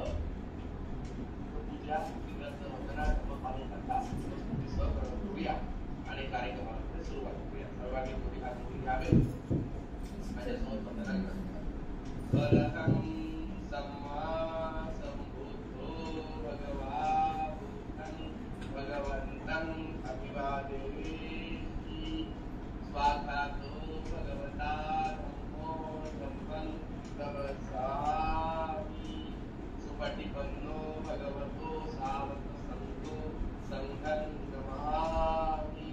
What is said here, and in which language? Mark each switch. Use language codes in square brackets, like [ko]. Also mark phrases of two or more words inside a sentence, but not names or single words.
[mr] पूजा वंदना पालन करता करूया आणि कार्यक्रमाला सुरुवात करूया। सर्वांनी थोडी हात घ्यावे, माझ्यासोबत वंदना करा। [pi] सम्मा संबुद्धो भगवन्तं अभिवादेहि स्वागतो भगवता सुपटिपन्नो भगवतो सावक संतो संघं नमामि।